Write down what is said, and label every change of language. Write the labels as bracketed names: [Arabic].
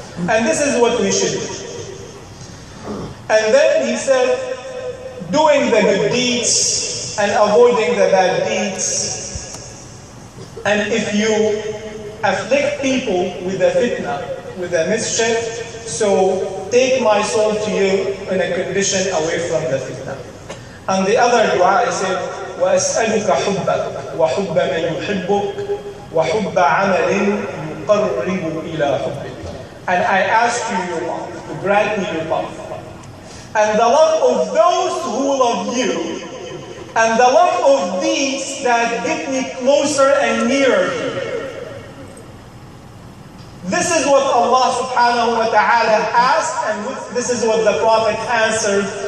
[English] And this is what we should do. And then he said, doing the good deeds and avoiding the bad deeds. And if you afflict people with a fitna, with a mischief, so take my soul to you in a condition away from the fitna. And the other dua is said, [Arabic] وَأَسْأَلُكَ حُبَّكَ وَحُبَّ مَنْ يُحِبُّكَ وَحُبَّ عَمَلٍ يُقَرِّبُ إِلَى حُبِّكَ. [English] And I ask you your love, to grant me your love. And the love of those who love you, and the love of deeds that get me closer and nearer to you. This is what Allah subhanahu wa ta'ala asked, and this is what the Prophet answered.